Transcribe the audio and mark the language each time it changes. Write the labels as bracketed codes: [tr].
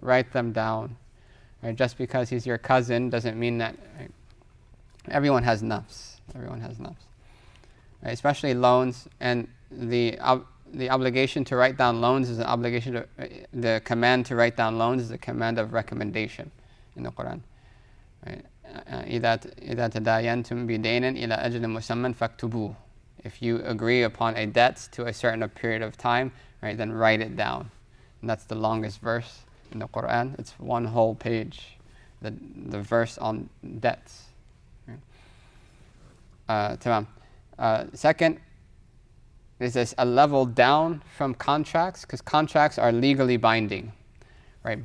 [en] Write them down, right? Just because he's your cousin doesn't mean that, right? Everyone has nafs, right? Especially loans, and the obligation to write down loans is an obligation the command to write down loans is a command of recommendation in the Quran, right? [ar] إذا تداينتم بدين إلى أجل مسمى فاكتبوه. [en] If you agree upon a debt to a certain period of time, right, then write it down. And that's the longest verse in the Quran. It's one whole page, the verse on debts. Tamam. Second, is this a level down from contracts, because contracts are legally binding, right?